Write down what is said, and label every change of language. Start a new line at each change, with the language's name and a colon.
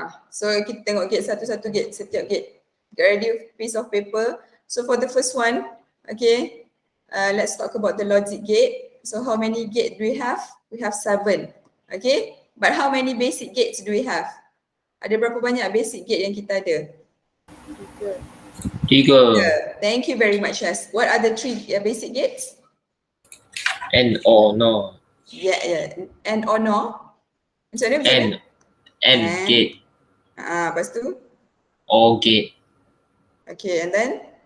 Malay: So kita tengok gate satu-satu gate, setiap gate.
English: Get ready with piece of paper. So for the first one, okay, let's talk about the logic gate. So how many gate do we have? We have 7. Okay, but how many basic gates do we have?
Malay: Ada berapa banyak basic gate yang kita ada?
English: 3. Thank you very much, Shaz. What are the 3 basic gates? And or no. Yeah. And or no?
Malay: Macam mana?
English: And gate.
Malay: Lepas tu?
English: Or gate. Okay, and then?